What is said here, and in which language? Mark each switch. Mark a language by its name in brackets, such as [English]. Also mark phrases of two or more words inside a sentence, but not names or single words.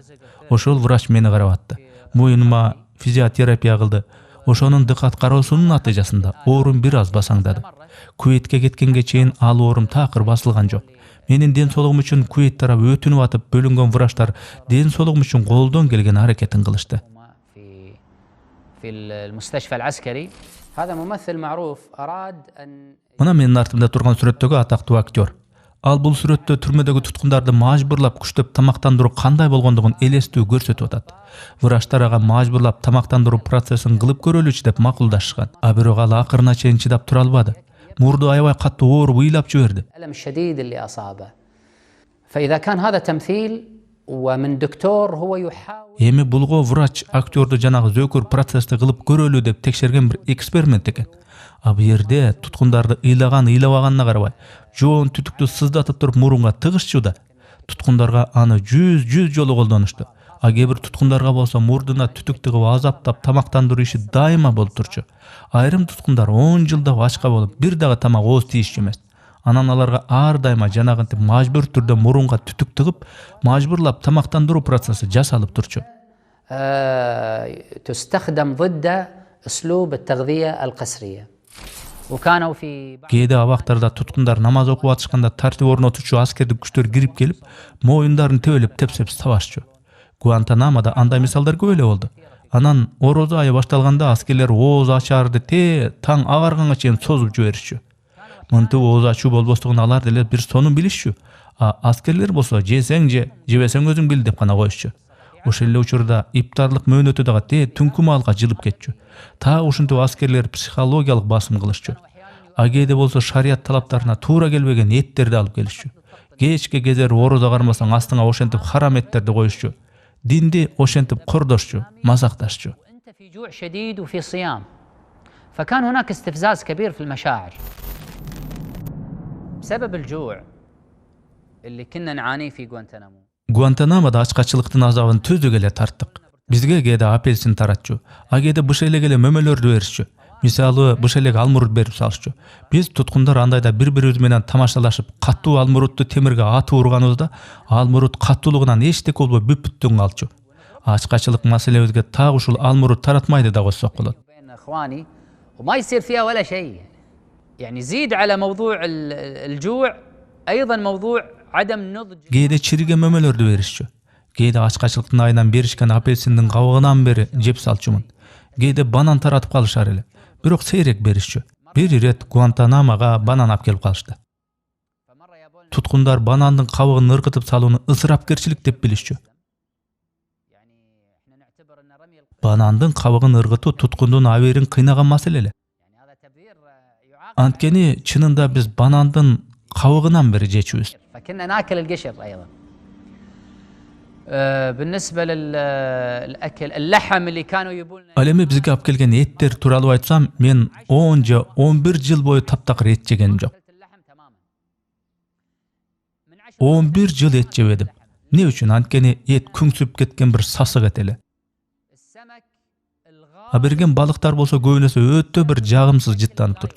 [Kyrgyz] Ошол врач мени карап атты. Моюнума физиотерапия кылды. Ошонун дыкат кароосунун натыйжасында оорум бир аз басаңдады. Куветке кеткенге чейин ал оорум такыр басылган жок. Менин ден соолугум үчүн Куейт тарап өтүнүп атып, бөлүнгөн врачтар ден соолугум үчүн колдон келген аракетин кылышты. [Arabic] في المستشفى العسكري هذا ممثل معروف أراد أن [Kyrgyz] Мына менин артымда турган сүрөттөгү атактуу актер. Ал бул сүрөттө түрмөдөгү туткундарды мажбурлап күчтөп тамактандыруу кандай болгондугун элестүү көрсөтүп атат. Врачтар ага мажбурлап тамактандыруу процессин кылып көрөлүчү деп макулдашкан. Бирок ал акырына чейин чыдап тура албады. Мурду аябай катуу ооруп ыйлап жиберди. [Arabic] الألم الشديد اللي أصابه فإذا كان هذا تمثيل ومن دكتور هو يحاول [Kyrgyz] Эми булго врач актерду жанагы зөөкөр процессти кылып көрөлү деп текшерген бир эксперимент экен. Бу жерде туткундарды ыйлабаганына карабай, жоон түтүктү сыздатып туруп мурунга тыгышчу да. Туткундарга аны 100 жолу колдонушту. Кээ бир туткундарга болсо мурдуна түтүк тыгып азаптап тамактандыруу иши дайыма болуп турчу. Айрым туткундар 10 жылда ачка болуп, бир дагы тамак ооз тийишчү эмес. Анан аларга ар дайыма жанагынтип мажбур түрдө мурунга түтүк тыгып, мажбурлап тамактандыруу процесси жасалып турчу. [Arabic] تستخدم ضد أسلوب التغذية القسرية وكانوا في [Kyrgyz] Кээде абактарда туткундар намаз окуп атышканда тартип орнотуучу аскердик күчтөр кирип келип, моюндарын тебелеп тепсеп табашчу. Гуантанамода андай мисалдар көп эле болду. Анан орозо айы башталганда аскерлер ооз ачарды таң агарганга чейин созуп жиберишчү. Мынтип ооз ачуу болбостугун алар деле бир сонун билишчү. Аскерлер болсо жесең же, жебесең өзүң бил деп гана коюшчу. Ошол эле учурда иптарлык мөөнөтү дагы түнкү маалга жылып кетчү. Ушинтип аскерлер психологиялык басым кылышчу. Кээде болсо шарият талаптарына туура келбеген эттерди алып келишчү. Кечке кезер орозо кармасаң астыңа ошентип харам эттерди коюшчу. Динди ошентип кордошчу, мазакташчу. [Arabic] أنت في جوع شديد وفي صيام فكان هناك استفزاز كبير في المشاعر بسبب الجوع اللي كنا نعانيه في غوانتنامو. [Kyrgyz] Гуантанаmoда ачкачылыктын азабын түздүк эле тарттык. Бизге кээде апельсин таратчу, кээде быш элек эле мөмөлөрдү беришчү. Мисалы, быш элек алмурут берип салышчу. Биз туткундар андайда бири-бирибиз менен тамашалашып, каттуу алмурутту темирге атып урганыбызда, алмурут каттуулугунан эчтеке болбой бүп-бүттүн калчу. Ачкачылык маселебизге так ушул алмурут таратмайды да койсок болот. [Arabic] بين اخواني وما يصير فيها ولا شيء. يعني زيد على موضوع الجوع ايضا موضوع عدم نضج. [Kyrgyz] Кээде чириге мөмөлөрдү беришчү. Кээде ачкачылыктын айынан беришкен апельсиндин кабыгынан бери жеп салчумун. Кээде банан таратып калышар эле. Бирок сейрек беришчү. Бир ирет Гуантанамога банан алып келип калышты. Туткундар банандын кабыгын ыргытып салууну ысырапкерчилик деп билишчү. Банандын кабыгын ыргытуу туткундун абийирин кыйнаган маселе эле. Анткени чынында биз банандын кабыгынан бери жечүбүз. [Arabic] فكنا ناكل القشر ايضا. بالنسبه للاكل اللحم اللي كانوا يبون. [Kyrgyz] Ал эми бизге алып келген эттер тууралуу айтсам, мен 10 же 11 жыл бою таптакыр эт жегеним жок. 11 жыл эт жебедим. Не үчүн? Анткени эт күңсүп кеткен бир сасык эт эле. Берген балыктар болсо көбүнөсү өтө бир жагымсыз жыттанып турчу.